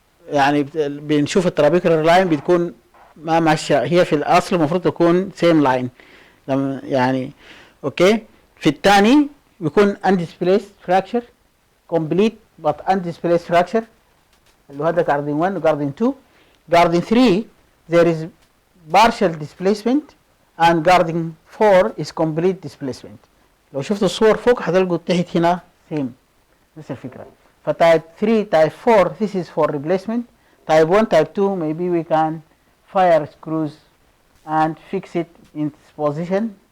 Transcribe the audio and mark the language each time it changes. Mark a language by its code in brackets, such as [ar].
[ar] يعني بنشوف الترابيكولار لاين بتكون ما ماشيه، هي في الاصل المفروض تكون سيم لاين يعني. اوكي، في الثاني بيكون [en] undisplaced fracture complete but undisplaced fracture [ar] اللي هو ده جاردن 1 وجاردن 2. [en] Garden 3 there is partial displacement and Garden 4 is complete displacement. [ar] لو شفتوا الصور فوق هتلقوا تحت هنا سيم نفس الفكره. فتايب 3 تايب 4 [en] this is for replacement. Type 1 type 2 maybe we can fire screws and fix it in its position.